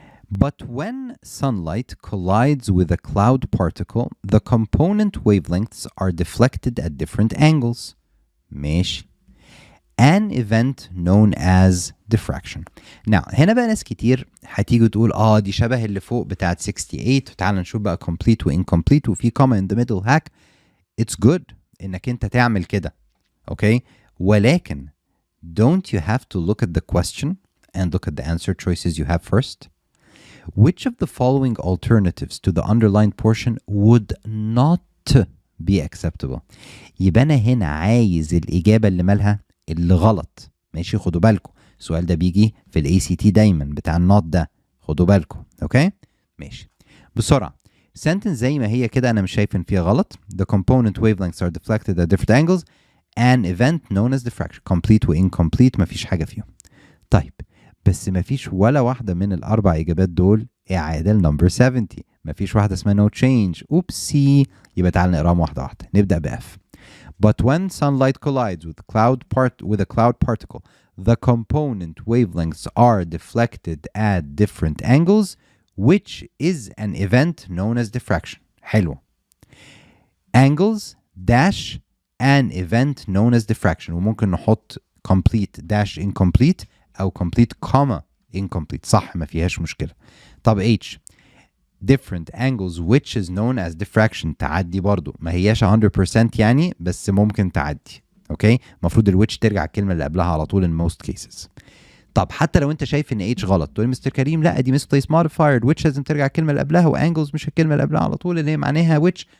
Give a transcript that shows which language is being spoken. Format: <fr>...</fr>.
<en>But when sunlight collides with a cloud particle, the component wavelengths are deflected at different angles.</en> <ar>ماشي.</ar> <en>An event known as diffraction.</en> <ar>Now هنا بقى ناس كتير هتيجي تقول دي شبه اللي فوق بتاعت 68. تعال نشوف بقى</ar> <en>complete و incomplete وفي comma in the middle hack. It's good</en> <ar>انك انت تعمل كده.</ar> <en>Okay. ولكن don't you have to look at the question and look at the answer choices you have first? Which of the following alternatives to the underlined portion would not be acceptable?</en> <ar>يبقى أنا هنا عايز الإجابة اللي مالها اللي غلط. ماشي، خدوا بالكم السؤال ده بيجي في ال ACT دايما بتاع النوت ده، خدوا بالكم. اوكي ماشي بسرعة. sentence زي ما هي كده أنا مش شايف إن فيها غلط.</ar> <en>The component wavelengths are deflected at different angles. An event known as diffraction.</en> <ar>complete و incomplete مفيش حاجة فيهم. طيب بس مفيش ولا واحدة من الأربع إجابات دول إعادة لنمبر 70. مفيش واحدة اسمها no change. أوبسي. يبقى تعال نقراهم واحدة واحدة. نبدأ ب F.</ar> <en>But when sunlight collides with a cloud particle, the component wavelengths are deflected at different angles, which is an event known as diffraction.</en> <ar>حلو.</ar> <en>Angles dash an event known as diffraction.</en> <ar>وممكن نحط complete dash incomplete أو complete comma incomplete. صح ما فيهاش مشكلة. طب H.</ar> <en>different angles which is known as diffraction.</en> <ar>تعدي برضو ما هياش 100% يعني، بس ممكن تعدي. اوكي المفروض الwhich ترجع الكلمة اللي قبلها على طول</ar> <en>in most cases.</en> <ar>طب حتى لو انت شايف ان H غلط تقول مستر كريم لا دي misplaced modifier. which لازم ترجع الكلمة اللي قبلها وangles مش الكلمة اللي قبلها على طول اللي هي معناها which.</ar>